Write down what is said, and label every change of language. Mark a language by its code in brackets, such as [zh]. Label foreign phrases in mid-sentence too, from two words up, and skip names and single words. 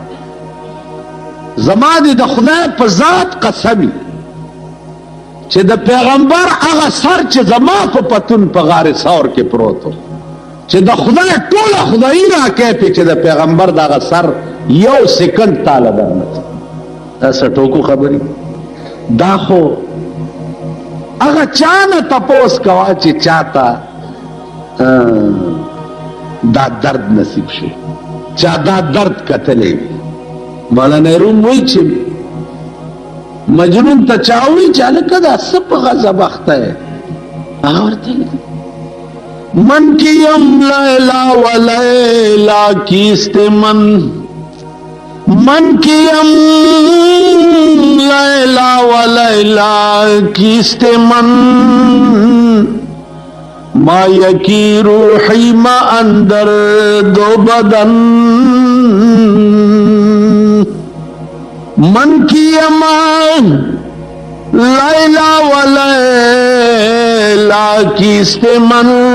[ps] زما دې د خدای په ذات قسمی چې د پیغمبر هغه سر چې زما په پتون په غار ثور کې پروت و چې د خدای ټوله خدایي راکې پې چې د پیغمبر دغه سر یو سکند تاله درنه دا څه ټوکو خبرې دا خو هغه چا نه تپوس کوه چې چاته دا درد نصیب شي چا دا درد کتلی وي مولانا روم وایي چې مجنون ته چا وایي چې هلکه دا څه په غضب اخته یې هغه ورته [fa] من کیم لیلا و لیلا کیست من کیم لیلا و لیلا کیست من ما یکی روحی ما اندر دو بدن من کیم لیلا و لیلا کیست من